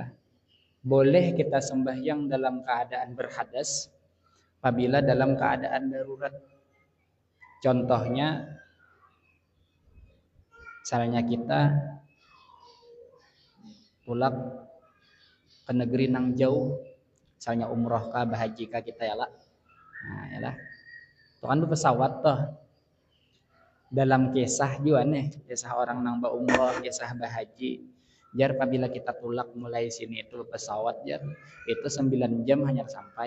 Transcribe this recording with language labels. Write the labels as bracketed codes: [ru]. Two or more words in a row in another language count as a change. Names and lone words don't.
[id] Boleh kita sembahyang dalam keadaan berhadas apabila dalam keadaan darurat. Contohnya misalnya kita pulang ke negeri nang jauh, misalnya umroh kah, bahaji kah kita yalah. Nah, yalah. Itu kan pesawat toh. Dalam kisah juga nih, kisah orang nang umroh, kisah bahaji. [bjn] Jar apabila kita tulak mulai sini itu pesawat jar, itu 9 jam hanya sampai.